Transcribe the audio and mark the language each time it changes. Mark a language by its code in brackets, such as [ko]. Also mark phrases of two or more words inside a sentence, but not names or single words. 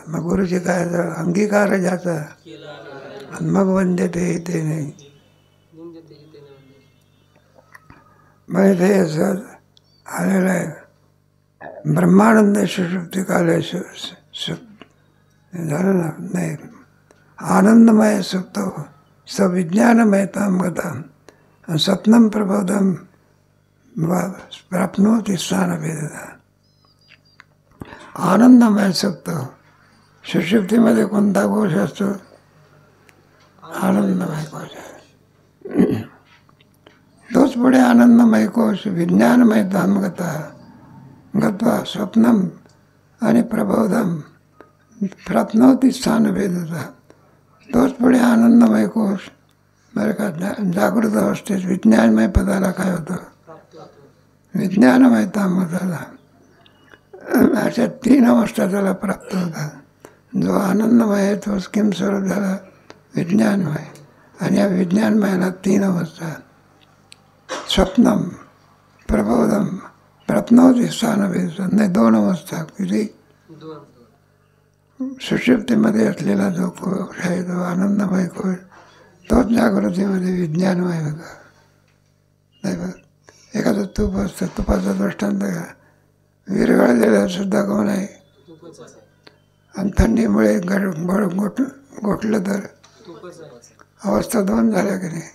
[mr] मग गुरुजी काय अंगीकार ज्याचा आणि मग वंद्यते ते नाही. मग ते असं आलेलं आहे. [sa] ब्रह्मानंद सुषुप्ती काले [mr] झालं ना, नाही. [sa] आनंदमय सुप्त सविज्ञानमय ताम गता स्वप्नम प्रबोधम प्राप्नोति स्थानभेदता. आनंदमय सुप्त. [mr] सुषुप्तीमध्ये कोणता कोश असतो? आनंदमय कोश. तोच पुढे आनंदमय कोश [sa] विज्ञानमय ताम गत्वा स्वप्नम आणि प्रबोधम प्राप्नोति स्थानभेदता. [mr] तोच पुढे आनंदमय कोश बरं का. जागृत अवस्थेत विज्ञानमय पदाला काय होतं, विज्ञानमय तामगताला. अशा 3 अवस्था त्याला प्राप्त होतात. जो आनंदमय आहे तोच किम स्वरूप झाला, विज्ञानमय. आणि या विज्ञानमयाला 3 अवस्था, [sa] स्वप्नम प्रबोधम प्राप्नोति स्थानभेदता. [mr] नाही 2 अवस्था. किती? सुषुप्तीमध्ये असलेला जो कोश आहे तो आनंदमय कोश, तोच जागृतीमध्ये विज्ञानमय होता. नाही बघ, एखादं तूप असतं, तुपाचा दृष्टांत का, विरघळलेला सुद्धा कोण आहे, आणि थंडीमुळे गोठलं तर अवस्था 2 झाल्या की नाही.